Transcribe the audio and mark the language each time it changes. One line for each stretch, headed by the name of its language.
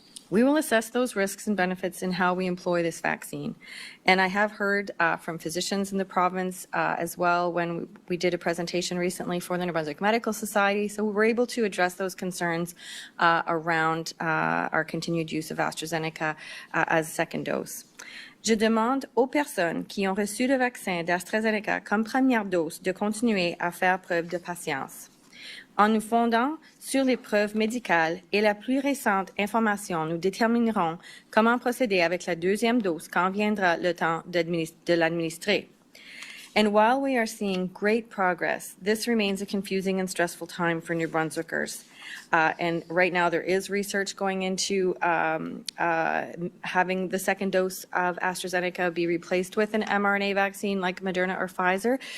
English: We will assess those risks and benefits in how we employ this vaccine. And I have heard from physicians in the province as well when we did a presentation recently for the New Brunswick Medical Society. So we were able to address those concerns around our continued use of AstraZeneca as a second dose.
French: Je demande aux personnes qui ont reçu le vaccin d'AstraZeneca comme première dose de continuer à faire preuve de patience. En nous fondant sur les preuves médicales et la plus récente information, nous déterminerons comment procéder avec la deuxième dose quand viendra le temps de l'administrer.
English: And while we are seeing great progress, this remains a confusing and stressful time for New Brunswickers. And right now there is research going into having the second dose of AstraZeneca be replaced with an mRNA vaccine like Moderna or Pfizer.